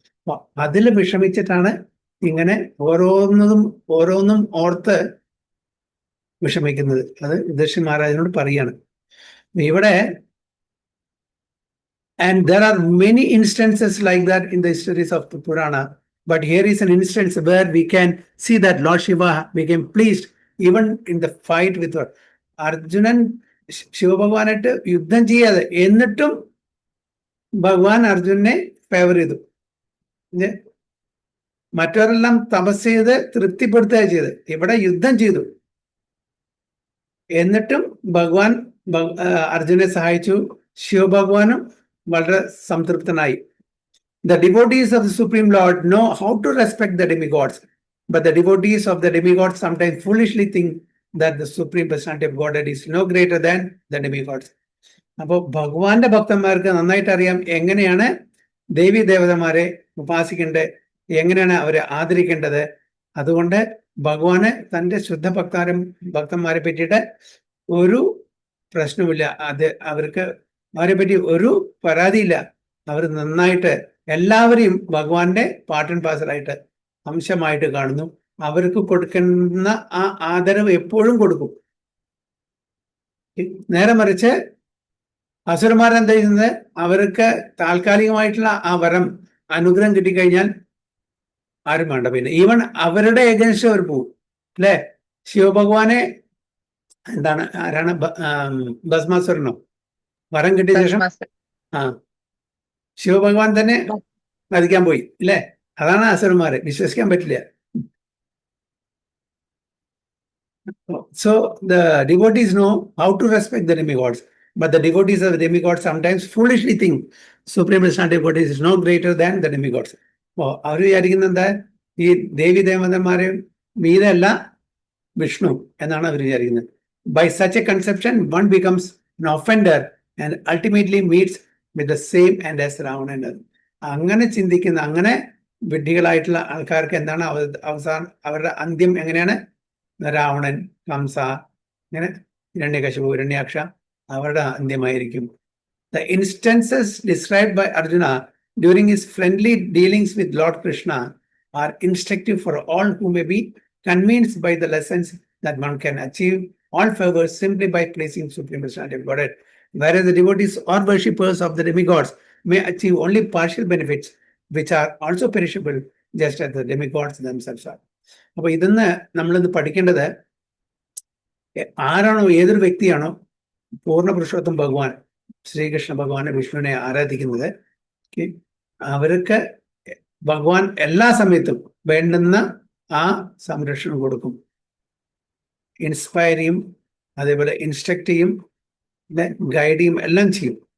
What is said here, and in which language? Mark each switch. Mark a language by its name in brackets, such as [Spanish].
[Malayalam] അപ്പൊ അതിൽ വിഷമിച്ചിട്ടാണ് ഇങ്ങനെ ഓരോന്നും ഓർത്ത് വിഷമിക്കുന്നത്. അത് യുധിഷ്ഠിര മഹാരാജനോട് പറയാണ് ഇവിടെ. [English] And there are many instances like that in the histories of the Purana. But here is an instance where we can see that Lord Shiva became pleased even in the fight with her. [Malayalam] Arjunan ശിവഭഗവാനായിട്ട് യുദ്ധം ചെയ്യാതെ എന്നിട്ടും ഭഗവാൻ അർജുനെ favour ചെയ്തു. മറ്റവരെല്ലാം തപസ് ചെയ്ത് തൃപ്തിപ്പെടുത്തുക ചെയ്ത്, ഇവിടെ യുദ്ധം ചെയ്തു. എന്നിട്ടും ഭഗവാൻ അർജുനെ സഹായിച്ചു. ശിവഭഗവാനും വളരെ സംതൃപ്തനായി. [English] The devotees of the Supreme Lord know how to respect the demigods, but the devotees of the demigods sometimes foolishly think that the Supreme Personality of Godhead is no greater than the demigods. [Malayalam] അപ്പോൾ ഭഗവാന്റെ ഭക്തന്മാർക്ക് നന്നായിട്ട് അറിയാം എങ്ങനെയാണ് ദേവി ദേവതമാരെ ഉപാസിക്കേണ്ടത്, എങ്ങനെയാണ് അവരെ ആദരിക്കേണ്ടത്. അതുകൊണ്ട് ഭഗവാന് തൻ്റെ ശുദ്ധ ഭക്തന്മാരെ പറ്റിയിട്ട് ഒരു പ്രശ്നമില്ല. അവരെ പറ്റി ഒരു പരാതിയില്ല. അവർ നന്നായിട്ട് എല്ലാവരെയും ഭഗവാന്റെ [English] part and പാർസലായിട്ട് [Malayalam] അംശമായിട്ട് കാണുന്നു. അവർക്ക് കൊടുക്കുന്ന ആ ആദരവ് എപ്പോഴും കൊടുക്കും. നേരെ മറിച്ച് അസുരന്മാരെന്താ ചെയ്യുന്നത്? അവർക്ക് താൽക്കാലികമായിട്ടുള്ള ആ വരം അനുഗ്രഹം കിട്ടിക്കഴിഞ്ഞാൽ ആരും വേണ്ട, പിന്നെ [English] even അവരുടെ against [Malayalam] അവർ പോവും അല്ലെ? ശിവഭഗവാനെ ആരാണ് ഭസ്മാസുരനോ വരം കിട്ടിയ ശേഷം ശിവഭഗവാൻ തന്നെ വധിക്കാൻ പോയി അല്ലേ? അതാണ് അസുരന്മാരെ, വിശ്വസിക്കാൻ പറ്റില്ല. [English] So the devotees know how to respect the demigods, but the devotees of the demigods sometimes foolishly think Supreme Personality of Godhead is no greater than the demigods. [Malayalam] അവർ വിചാരിക്കുന്നത് എന്താ? ഈ ദേവി ദേവതന്മാരെ മീതല്ല വിഷ്ണു എന്നാണ് അവർ വിചാരിക്കുന്നത്. [English] By such a conception, one becomes an offender and ultimately meets with the same end as Ravanan. [Malayalam] അങ്ങനെ ചിന്തിക്കുന്ന, അങ്ങനെ വിഡ്ഢികളായിട്ടുള്ള ആൾക്കാർക്ക് എന്താണ് അവസാനം അവരുടെ അന്ത്യം എങ്ങനെയാണ്? രാവണൻ, കംസ, ഇങ്ങനെ ഹിരണ്യകശിപു, ഹിരണ്യാക്ഷ അവരുടെ അന്ത്യമായിരിക്കും. [English] The instances described by Arjuna during his friendly dealings with Lord Krishna are instructive for all who may be convinced by the lessons that one can achieve all favors simply by placing Supreme Personality of Godhead, whereas the devotees or worshippers of the demigods may achieve only partial benefits which are also perishable, just as the demigods themselves are. [Malayalam] അപ്പൊ ഇതിന്ന് നമ്മളിന്ന് പഠിക്കേണ്ടത്, ആരാണോ, ഏതൊരു വ്യക്തിയാണോ പൂർണ്ണ പുരുഷോത്തം ഭഗവാൻ ശ്രീകൃഷ്ണ ഭഗവാനെ, വിഷ്ണുവിനെ ആരാധിക്കുന്നത്, അവർക്ക് ഭഗവാൻ എല്ലാ സമയത്തും വേണ്ടുന്ന ആ സംരക്ഷണം കൊടുക്കും, ഇൻസ്പയർ ചെയ്യും, അതേപോലെ ഇൻസ്ട്രക്ട് ചെയ്യും, ഗൈഡ് ചെയ്യും, എല്ലാം ചെയ്യും.